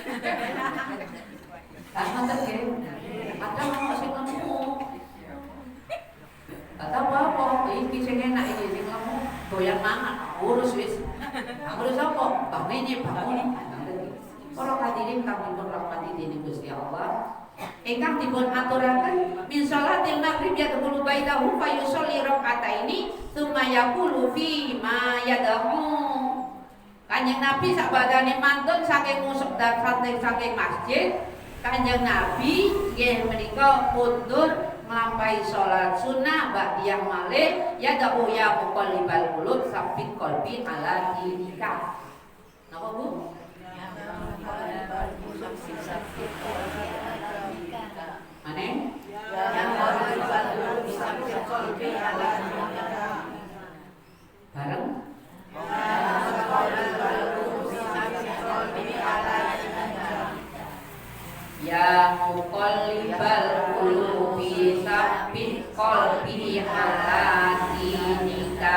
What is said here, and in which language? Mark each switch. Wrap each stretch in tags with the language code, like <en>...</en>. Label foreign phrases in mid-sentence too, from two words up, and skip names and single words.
<jv>Kan ngoten nggih. Ada wong sing lemu.</jv> <id>Kata apa?</id> <jv>Iki sing enak iki sing lemu doyan mangan, urus wis.</jv> <id>Urus apa? Bangunnya bangun.</id> <jv>Para hadirin kang dipun rahmati dening Gusti Allah, ingkang dipun aturaken</jv> <ar>من صلاة المغرب يدخل بيته فيصلي ركعتين ثم يقول فيما يدعو.</ar> <jv>Kanjeng Nabi sakbadane mantun saking ngusuk saking masjid, Kanjeng Nabi nggih menika mundur nglampahi salat sunah ba'diyah malih</jv> <ar>يدعو يا مقلب القلوب ثبت قلبي على دينك.</ar> <jv>Napa Bu? Aneh? Bareng?</jv> <ar>يا مقلب القلوب ثبت قلبي على دينك.</ar>